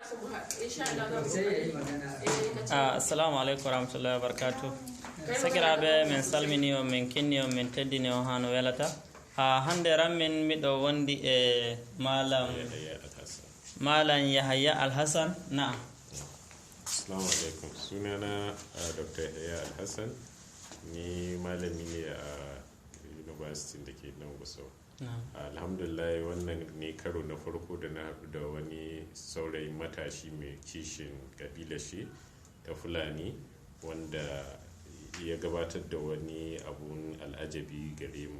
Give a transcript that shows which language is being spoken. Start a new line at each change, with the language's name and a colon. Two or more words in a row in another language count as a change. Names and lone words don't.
Arabic: السلام عليكم ورحمة الله وبركاته.
Fula: Sakiraɓe min salmini on, min kinni on, min teddini on hano welata. Hande rammin miɗo wondi e malam Yahaya Alhassan. Na'am.
Arabic: السلام عليكم.
Hausa: Sunana Dr. Yahaya Alhassan. Ni malami ne a university da ke nan Gusau. Alhamdulillah, wannan ne karo na farko da na haɗu da wani saurayin matashi mai kishin kabila shi ta Fulani, wanda ya gabatar da wani abun al'ajabi gare mu.